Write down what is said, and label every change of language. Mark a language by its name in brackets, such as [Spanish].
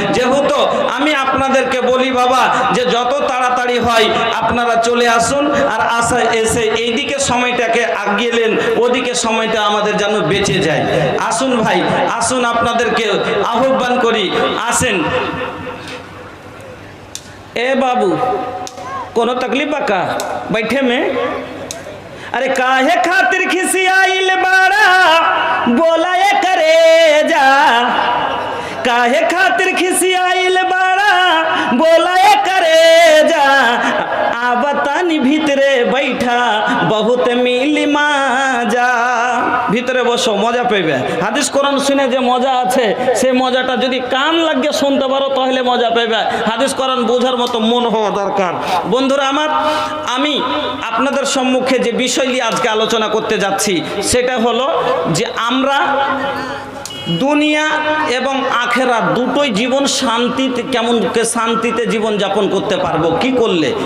[Bangla] যেহেতু আমি আপনাদেরকে বলি বাবা, যে যত তাড়াতাড়ি হয় আপনারা চলে আসুন, আর এসে এইদিকে সময়টাকে আগিয়েলেন, ওদিকে সময়টা আমাদের যেন বেঁচে যায়। আসুন ভাই, আসুন, আপনাদেরকে আহ্বান করি, আসেন। [Bhojpuri] ए बाबू, कोनो तकलीफ का बैठे में? अरे काहे खातिर खिसियाइल बाड़ा, बोला ये करे जा। काहे खातिर खिसियाइल बाड़ा, बोला ये करे जा। आबतानी भीतरे बैठा, बहुत मिली मजा। [Bangla] ভিতরে বসো, মজা পাইবে। হাদিস কোরআন শুনে যে মজা আছে, সেই মজাটা যদি কান লাগিয়ে শুনতে পারো তাহলে মজা পাইবে। হাদিস কোরআন বোঝার মতো মন হওয়া দরকার। বন্ধুরা আমার, আমি আপনাদের সম্মুখে যে বিষয় নিয়ে আজকে আলোচনা করতে যাচ্ছি সেটা হলো যে আমরা দুনিয়া এবং আখেরাত দুটোই জীবন শান্তিতে, কেমন শান্তিতে জীবন যাপন করতে পারবো, কি করলে।